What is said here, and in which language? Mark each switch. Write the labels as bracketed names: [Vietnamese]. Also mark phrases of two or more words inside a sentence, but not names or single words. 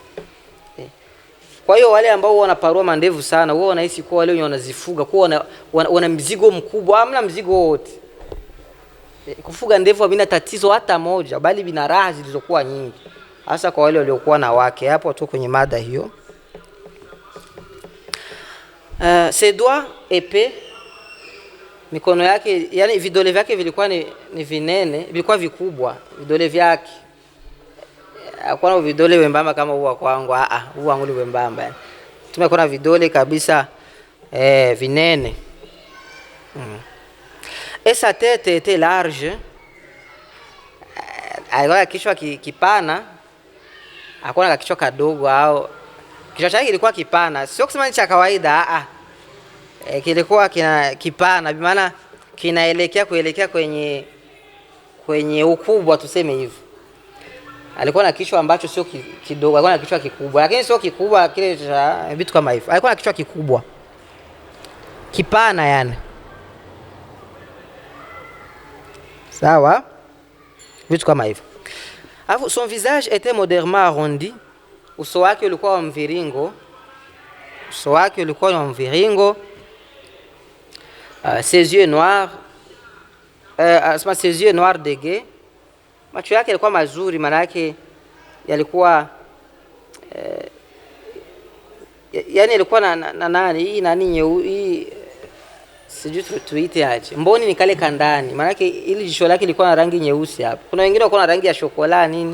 [Swahili] Kwa hiyo wale ambao wanaparua mandevu sana, wao wanahisi kwa wale wanazifuga, kwa wana mzigo mkubwa, hamna mzigo wote. Kufuga ndevu havina tatizo hata moja, bali vina raha zilizokuwa nyingi. Hasa kwa wale waliokuwa na wake. Hapo tu kwenye mada hiyo. [French] Ses doigts épais, [Swahili] mikono yake, yani vidole vyake vilikuwa ni vinene, vilikuwa vikubwa, vidole vyake. Hakuna vidole wembamba kama huwa kwangu, huwa wangu wembamba. Tumekuwa na vidole kabisa vinene. [French] Et sa tête était large. [Swahili] Alikuwa kichwa kipana. Hakuna kichwa kadogo au kichwa chake kilikuwa kipana. Sio kusema ni cha kawaida, kilikuwa kipana, bi maana kuelekea kwenye ukubwa tuseme hivyo. Alikuwa na kichwa ambacho sio kidogo, alikuwa na kichwa kikubwa, lakini sio kikubwa kile cha vitu kama hivyo. Alikuwa na kichwa kikubwa. Kipana yani. Sawa? Vitu kama hivyo. [French] Alafu son visage était modérément arrondi. [Swahili] Uso wake ulikuwa wa mviringo. [French] Ses yeux noirs. Ses yeux noirs dégués. [Swahili] Macho yake yalikuwa mazuri, maana yake yalikuwa yani yalikuwa na nani hii hii sijui tuite aje. Mboni ni kale kandani. Maana yake ili jisho lake lilikuwa na rangi nyeusi hapo. Kuna wengine walikuwa na rangi ya shokola nini.